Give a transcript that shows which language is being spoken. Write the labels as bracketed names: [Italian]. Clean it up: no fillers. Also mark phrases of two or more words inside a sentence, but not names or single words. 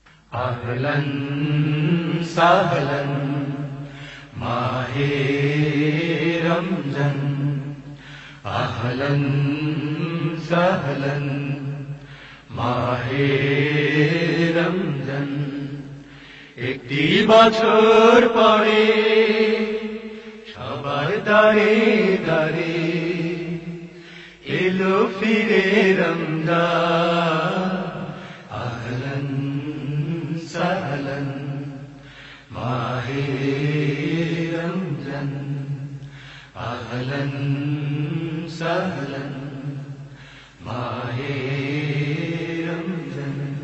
[Urdu] اہلاً سہلاً ماہِ رمضان اہلاً سہلاً ماہِ رمضان [Bangla] একটি বছর পরে সবার দারে দারে এলো ফিরে রমজান [Urdu] اہلاً سہلاً ماہِ رمضان اہلاً سہلاً ماہِ رمضان